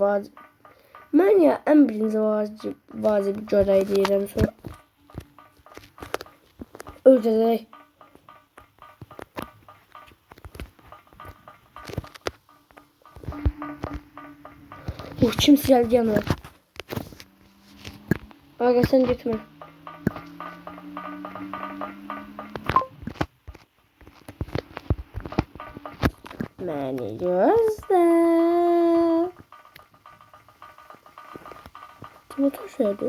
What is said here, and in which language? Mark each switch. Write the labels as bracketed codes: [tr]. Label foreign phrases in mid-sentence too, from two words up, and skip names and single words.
[az] Mən ya ən birinci vacib görev deyirəm sonra. Öldürək. Kimsə gəldi yanıma. [tr] Aga sen gitme. Beni gözle. Motor şöyle.